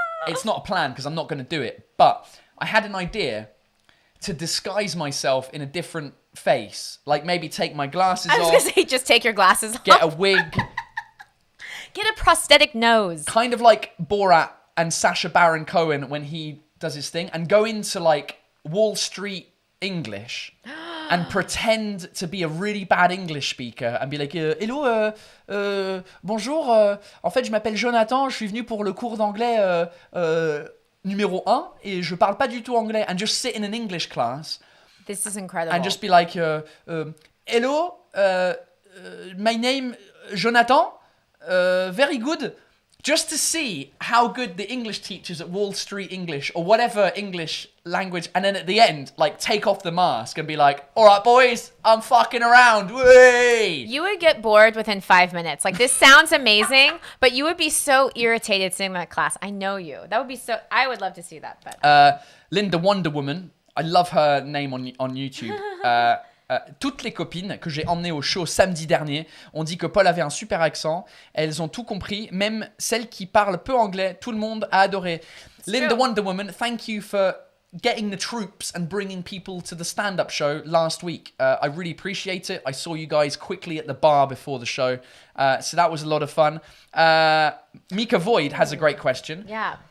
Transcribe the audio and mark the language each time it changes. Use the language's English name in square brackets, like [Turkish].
[English] It's not a plan because I'm not going to do it. But I had an idea to disguise myself in a different face. Like maybe take my glasses off. I was going to say, just take your glasses off. Get a wig. Get a prosthetic nose. Kind of like Borat and Sacha Baron Cohen when he does his thing. And go into like Wall Street English and pretend to be a really bad English speaker and be like, hello, [French] bonjour, en fait je m'appelle Jonathan, je suis venu pour le cours d'anglais numéro 1 et je parle pas du tout anglais, [English] and just sit in an English class. This is incredible. And just be like, hello, my name Jonathan, very good. Just to see how good the English teachers at Wall Street English or whatever English language, and then at the end, like, take off the mask and be like, all right, boys, I'm fucking around. Whee! You would get bored within 5 minutes. Like, this sounds amazing, but you would be so irritated sitting in that class. I know you. That would be so... I would love to see that. But Linda Wonder Woman, I love her name on YouTube. [French] Toutes les copines que j'ai emmenées au show samedi dernier ont dit que Paul avait un super accent. Elles ont tout compris, même celles qui parlent peu anglais. Tout le monde a adoré. [English] Linda Wonder Woman, thank you for getting the troops and bringing people to the stand-up show last week. I really appreciate it. I saw you guys quickly at the bar before the show. So that was a lot of fun. Mika Void has a great question. yeah.